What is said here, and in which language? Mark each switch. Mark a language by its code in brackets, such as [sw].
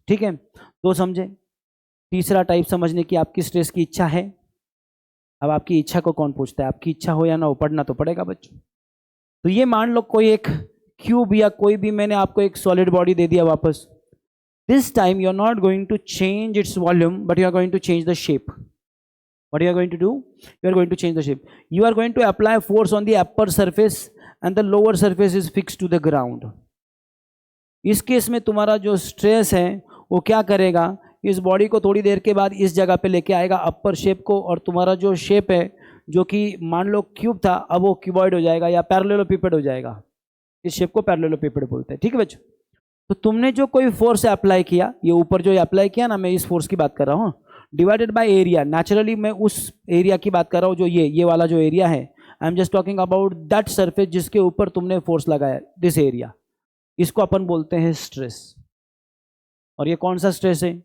[hi] ठीक है, तो समझे? तीसरा टाइप समझने की आपकी स्ट्रेस की इच्छा है। अब आपकी इच्छा को कौन पूछता है? आपकी इच्छा हो या ना हो, पढ़ना तो पड़ेगा बच्चों। तो ये मान लो कोई एक क्यूब या कोई भी मैंने आपको एक सॉलिड बॉडी दे दिया वापस, [en] this time you are not going to change its volume, but you are going to change the shape. What you are going to do? You are going to change the shape. You are going to apply force on the upper surface and the lower surface is fixed to the ground. [hi] इस case में तुम्हारा जो stress है वो क्या करेगा? इस body को थोड़ी देर के बाद इस जगह पे लेके आएगा अपर शेप को, और तुम्हारा जो शेप है जो कि मान लो क्यूब था, अब वो क्यूबॉइड हो जाएगा या पैरेललोपिपेड हो जाएगा। इस शेप को पैरेललोपिपेड बोलते हैं। ठीक है बच्चों? तो तुमने जो कोई फोर्स अप्लाई किया, ये ऊपर जो अप्लाई किया ना, मैं इस फोर्स की बात कर रहा हूँ, डिवाइडेड बाय एरिया, नेचुरली मैं उस एरिया की बात कर रहा हूँ जो ये वाला जो एरिया है, [en] I am just talking about that surface [hi] जिसके ऊपर तुमने फोर्स लगाया, [en] this area, [hi] इसको अपन बोलते हैं स्ट्रेस। और ये कौन सा स्ट्रेस है?